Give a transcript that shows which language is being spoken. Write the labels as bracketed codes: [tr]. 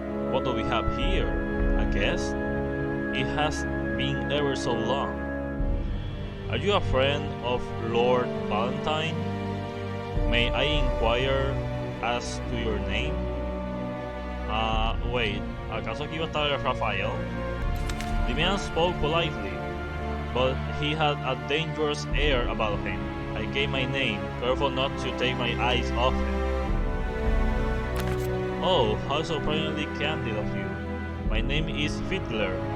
[en] What do we have here? A guest? It has been ever so long. Are you a friend of Lord Valentine? May I inquire as to your name? [es] Wait, ¿acaso aquí iba a estar Rafael? [en] The man spoke politely, but he had a dangerous air about him. I gave my name, careful not to take my eyes off him. Oh, how surprisingly candid of you. My name is Fiddler.